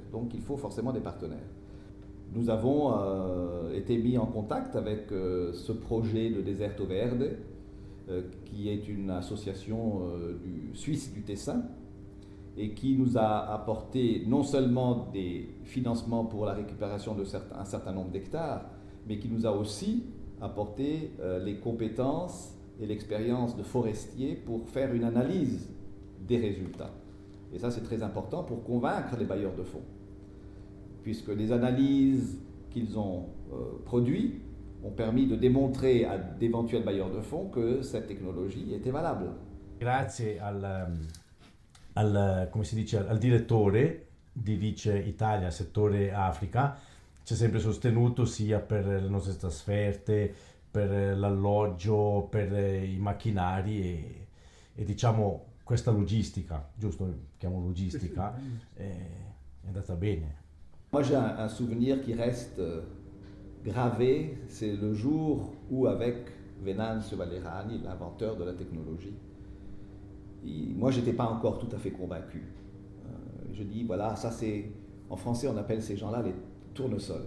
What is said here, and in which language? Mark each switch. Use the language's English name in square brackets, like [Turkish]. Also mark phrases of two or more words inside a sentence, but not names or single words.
[French] Donc il faut forcément des partenaires. Nous avons été mis en contact avec ce projet de Deserto Verde, qui est une association suisse du Tessin, et qui nous a apporté non seulement des financements pour la récupération d'un certain nombre d'hectares, mais qui nous a aussi apporté les compétences et l'expérience de forestier pour faire une analyse des résultats. Et ça, c'est très important pour convaincre les bailleurs de fonds, puisque les analyses qu'ils ont produites ont permis de démontrer à d'éventuels bailleurs de fonds que cette technologie était valable. [Italian] Grazie come si dice, al direttore di Rice Italia, settore Africa, ci ha sempre sostenuto sia per le nostre trasferte, per l'alloggio, per i macchinari e diciamo questa logistica, giusto? Chiamo logistica, è andata bene. [French] Moi j'ai un souvenir qui reste gravé, c'est le jour où avec Venanzio Valerani, l'inventeur de la technologie, moi j'étais pas encore tout à fait convaincu. Je dis voilà, ça c'est, en français on appelle ces gens-là les tournesols.